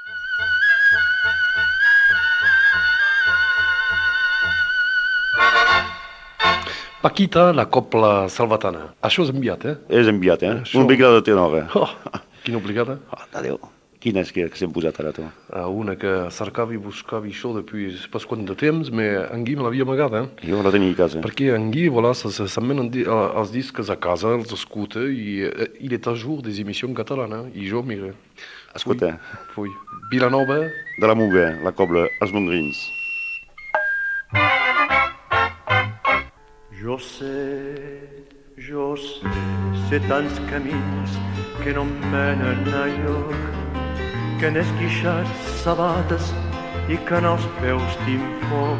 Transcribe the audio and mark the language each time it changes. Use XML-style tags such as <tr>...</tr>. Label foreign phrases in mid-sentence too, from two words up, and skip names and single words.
<ca>Paquita, la cobla salvatana. Això és enviat, És enviat, Una obligada de tenora. Quina obligada? Adéu. Quina és que s'hem posat ara, tu? Una que cercava i buscava això depuis pas quant de temps, però en Guy me l'havia amagada. Jo la tenia a casa. Perquè en Guy, voilà, se'n menen els discs a casa, els escuta, i</ca> <fr>il est à jour des émissions catalanes.</fr> <ca>I jo, mira... Escolta. Fui. Vilanova. De la Muga, la cobla, els Mondrins. Jo sé tants camins que no em menen enlloc, que n'he esquixat sabates i que en els peus tinc foc.</ca>